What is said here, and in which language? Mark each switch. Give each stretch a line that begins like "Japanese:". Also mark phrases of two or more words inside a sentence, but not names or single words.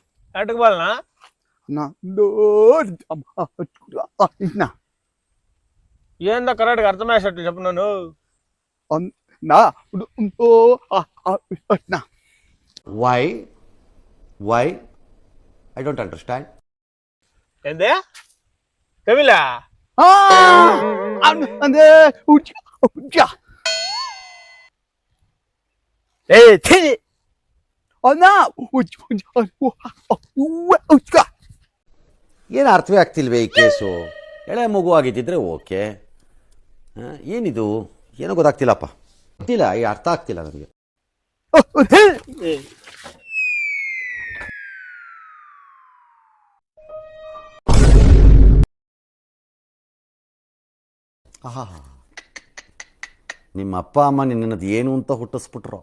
Telugu: ఎటుకు పోవాలనా
Kannada: ನಂದು ಇನ್ನ
Telugu: ఏందో కరెక్ట్గా అర్థమయ్యేటట్టు చెప్పు నన్ను
Kannada: ನಾ ನಾ
English: Why? Why? I don't understand.
Telugu: ఏంది కవిలా
Kannada: ಅಂದ್ರೆ ಹುಚ್ಚ
Telugu: ఏ ఛీ
Kannada: ಅನ್ನ ಹುಚ್ಚ ಏನು ಅರ್ಥವೇ ಆಗ್ತಿಲ್ವೇ ಈ ಕೇಸು? ಎಳೆ ಮಗು ಆಗಿದ್ದಿದ್ರೆ ಓಕೆ. ಏನಿದು ಏನೋ ಗೊತ್ತಾಗ್ತಿಲ್ಲಪ್ಪ, ಗೊತ್ತಿಲ್ಲ, ಈ ಅರ್ಥ ಆಗ್ತಿಲ್ಲ ನನಗೆ. ಆಹಾ, ನಿಮ್ಮ ಅಪ್ಪ ಅಮ್ಮ ನಿನ್ನದು ಏನು ಅಂತ ಹುಟ್ಟಿಸ್ಬಿಟ್ರು.